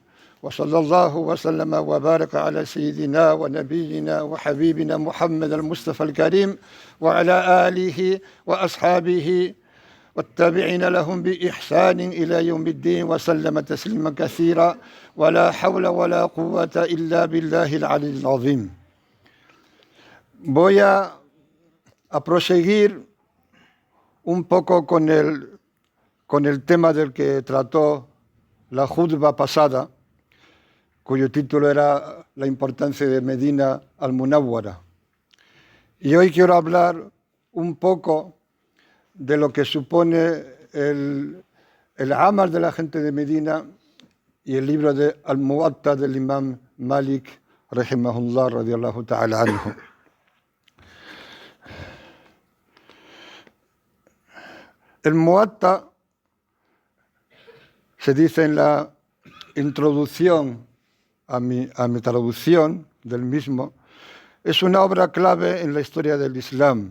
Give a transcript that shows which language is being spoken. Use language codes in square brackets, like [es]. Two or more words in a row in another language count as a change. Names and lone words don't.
[ar] وصلى الله وسلم وبارك على سيدنا ونبينا وحبيبنا محمد المصطفى الكريم وعلى آله وأصحابه والتابعين لهم بإحسان إلى يوم الدين وسلم تسليما كثيرا ولا حول ولا قوة إلا بالله العلي العظيم. [es] Voy a proseguir un poco con el tema del que trató la jutba pasada, cuyo título era La importancia de Medina al-Munawwara. Y hoy quiero hablar un poco de lo que supone el amal de la gente de Medina y el libro de Al-Muwatta del Imam Malik, [ar] رحمه الله رضي الله تعالى عنه. [es] El Muwatta, se dice en la introducción a mi traducción del mismo, es una obra clave en la historia del Islam.